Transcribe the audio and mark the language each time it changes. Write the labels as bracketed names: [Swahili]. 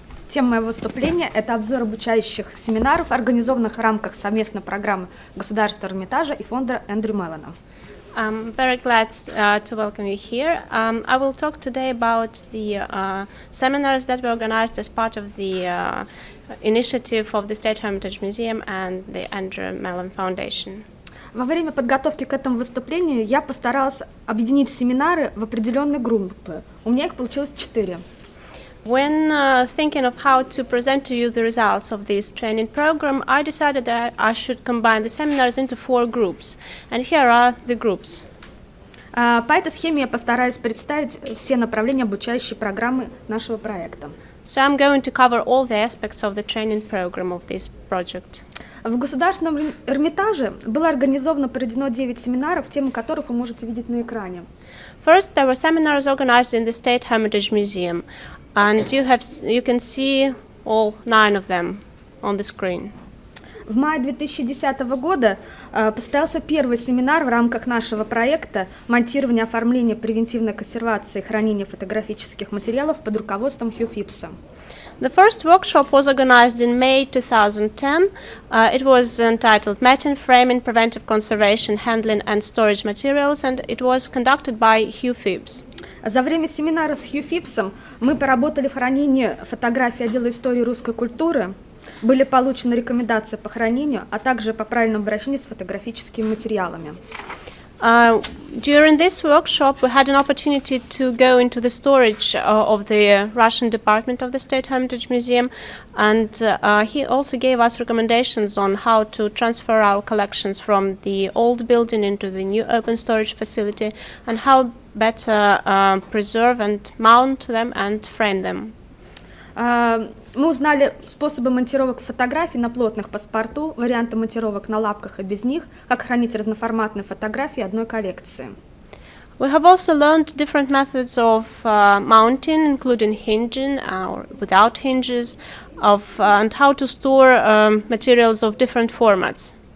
[Russian] Тема моего выступления – это обзор обучающих семинаров, организованных в рамках совместной программы Государства Эрмитажа и фонда Эндрю Меллона. [English] I'm very glad to welcome you here. I will talk today about the seminars that were organized as part of the initiative of the State Hermitage Museum and the Andrew Mellon Foundation. [Russian] Во время подготовки к этому выступлению я постаралась объединить семинары в определенные группы. У меня их получилось 4. [English] When thinking of how to present to you the results of this training program, I decided that I should combine the seminars into 4 groups. And here are the groups. [Russian] По этой схеме я постараюсь представить все направления обучающей программы нашего проекта. [English] So I'm going to cover all the aspects of the training program of this project. [Russian] В Государственном Эрмитаже было организовано, проведено 9 семинаров, темы которых вы можете видеть на экране. [English] First, there were seminars organized in the State Hermitage Museum, and you can see all 9 of them on the screen. [Russian] В мае 2010 года состоялся первый семинар в рамках нашего проекта «Монтирование, оформление, превентивной консервации и хранение фотографических материалов» под руководством Хью Фипса. [English] The first workshop was organized in May 2010. It was entitled Matting, Framing, Preventive Conservation, Handling and Storage Materials, and it was conducted by Hugh Phibbs. [Russian] За время семинара с Хью Фипсом мы поработали в хранении фотографий отдела истории русской культуры, были получены рекомендации по хранению, а также по правильному обращению с фотографическими материалами. [English] During this workshop, we had an opportunity to go into the storage of the Russian department of the State Hermitage Museum, and he also gave us recommendations on how to transfer our collections from the old building into the new open storage facility, and how better preserve and mount them and frame them. [Russian] Мы узнали способы монтировок фотографий на плотных паспорту, варианты монтировок на лапках и без них, как хранить разноформатные фотографии одной коллекции. [English] We have also learned different methods of mounting, including hinging or without hinges, and how to store materials of different formats.